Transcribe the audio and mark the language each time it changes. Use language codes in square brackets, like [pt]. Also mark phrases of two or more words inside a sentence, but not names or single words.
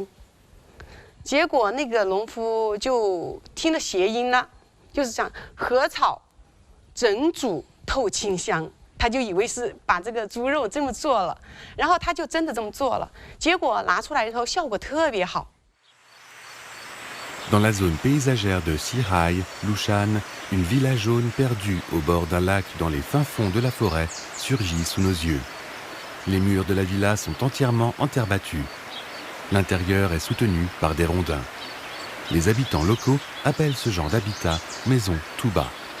[zh] 结果那个农夫就听了谐音了，就是讲禾草整煮透沁香。他就以为是把这个猪肉这么做了，然后他就真的这么做了，结果拿出来以后效果特别好。 [fr] Dans la zone paysagère de Xihai, Lushan, une villa jaune perdue au bord d'un lac dans les fins fonds de la forêt surgit sous nos yeux. Les murs de la villa sont entièrement en terre battue. L'intérieur est soutenu par des rondins. Les habitants locaux appellent ce genre d'habitat maison tout bas.